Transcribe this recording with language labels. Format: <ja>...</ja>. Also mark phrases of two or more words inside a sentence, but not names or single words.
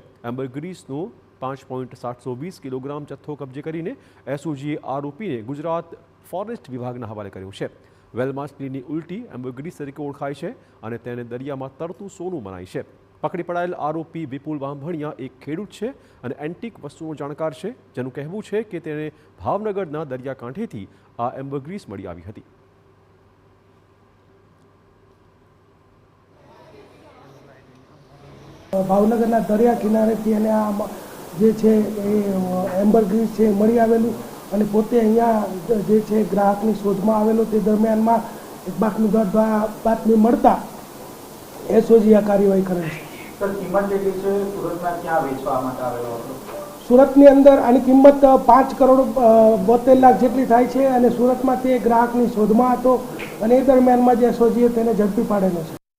<gu>એમ્બરગ્રીસનો 5.720 કિલોગ્રામ જથ્થો કબજે કરીને એસઓજીએ આરોપીને ગુજરાત ફોરેસ્ટ વિભાગ હવાલે કર્યો है। વ્હેલ માછલી ઉલ્ટી એમ્બરગ્રીસ તરીકે ઓળખાય છે અને તેને દરિયા માં તરતું સોનું મનાય છે। પકડી પડાયેલ આરોપી વિપુલ બાંભણિયા એક ખેડૂત</gu> <hi>है और</hi> <gu>એન્ટીક વસ્તુઓ જાણકાર, જેનું કહેવું છે કે તેણે ભાવનગરના દરિયાકાંઠેથી આ એમ્બરગ્રીસ મળી આવી હતી। ભાવનગરના દરિયા કિનારેથી અને આ જે છે એમ્બરગ્રીસ છે મળી આવેલું અને પોતે અહીંયા જે છે ગ્રાહકની શોધમાં આવેલો તે દરમિયાનમાં એક બાતમી મળતા એસઓજી આ કાર્યવાહી કરે છે। સુરતની અંદર આની કિંમત 5 કરોડ 72 લાખ જેટલી થાય છે અને સુરતમાં તે ગ્રાહકની શોધમાં હતો અને એ દરમિયાનમાં જે એસઓજીએ તેને ઝડપી પાડેલો છે।</gu>